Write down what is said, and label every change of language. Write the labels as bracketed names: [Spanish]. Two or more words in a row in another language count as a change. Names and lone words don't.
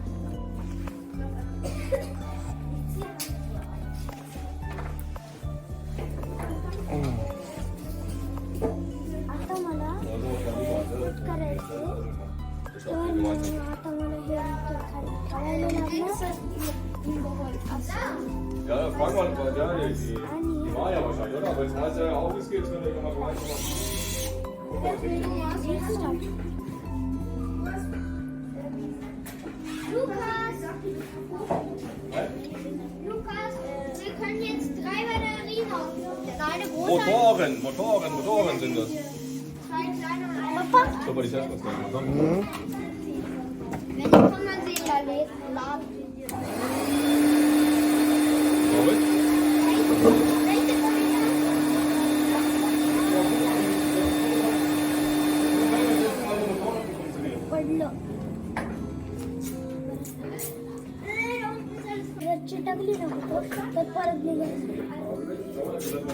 [Marathi] आता मला fit करायचं तर मग आता मला हे इथं खाली ठेवायला लागणार. असं. [German] Ja, frag mal, ja, die [Marathi] आणि [German] Maya wahrscheinlich, oder? Aber jetzt weiß er ja auch, wie es geht, wenn er mal vorbeikommt. Lukas, wir können jetzt 3 Batterien aufladen. Eine große, Motoren sind das. 2 kleine und eine. [Marathi] पप्पा [German] Schau mal, die testen das gleich mal. Wenn die von der Seele laden. Robert? Welche von [Marathi] पडलं. जर चिटकली नको तर परत निघायचं.